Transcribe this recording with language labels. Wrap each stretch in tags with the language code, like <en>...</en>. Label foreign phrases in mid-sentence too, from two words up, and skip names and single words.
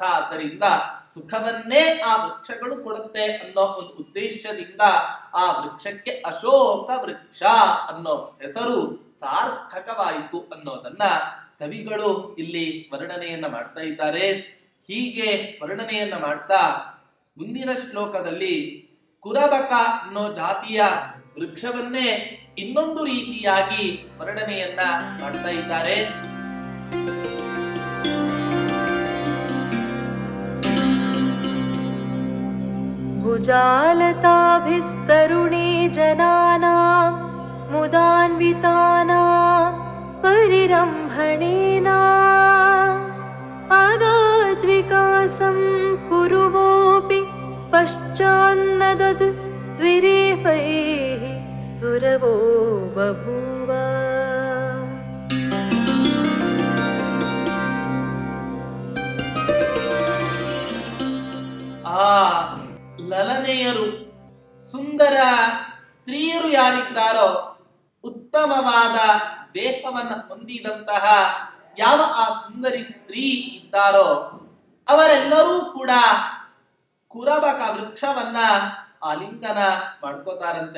<kn>ಆದ್ದರಿಂದ ಸುಖವನ್ನೇ ಆ ವೃಕ್ಷಗಳು ಕೊಡುತ್ತೆ ಅನ್ನೋ ಒಂದು ಉದ್ದೇಶದಿಂದ ಆ ವೃಕ್ಷಕ್ಕೆ ಅಶೋಕ ವೃಕ್ಷ ಅನ್ನೋ ಹೆಸರು ಸಾರ್ಥಕವಾಯಿತು ಅನ್ನೋದನ್ನ ಕವಿಗಳು ಇಲ್ಲಿ ವರ್ಣನೆಯನ್ನ ಮಾಡ್ತಾ ಇದ್ದಾರೆ. ಹೀಗೆ ವರ್ಣನೆಯನ್ನ ಮಾಡ್ತಾ ಮುಂದಿನ ಶ್ಲೋಕದಲ್ಲಿ ಕುರಬಕ ಅನ್ನೋ ಜಾತಿಯ ವೃಕ್ಷವನ್ನೇ ಇನ್ನೊಂದು ರೀತಿಯಾಗಿ ವರ್ಣನೆಯನ್ನ ಮಾಡ್ತಾ ಇದ್ದಾರೆ.</kn> <sa>भुजालताभिस्तरुणे जनानां मुदान्वितानां परिरम्भणेन आगाद्विकासं कुरुवोऽपि पश्चान्नदत् द्विरेफैः सुरवो बभूव.</sa> <kn>ಲಲನೆಯರು, ಸುಂದರ ಸ್ತ್ರೀಯರು ಯಾರಿದ್ದಾರೋ, ಉತ್ತಮವಾದ ದೇಹವನ್ನ ಹೊಂದಿದಂತಹ ಯಾವ ಆ ಸುಂದರಿ ಸ್ತ್ರೀ ಇದ್ದಾರೋ ಅವರೆಲ್ಲರೂ ಕೂಡ ಕುರಬಕ ವೃಕ್ಷವನ್ನ ಆಲಿಂಗನ ಮಾಡ್ಕೋತಾರಂತೆ.</kn>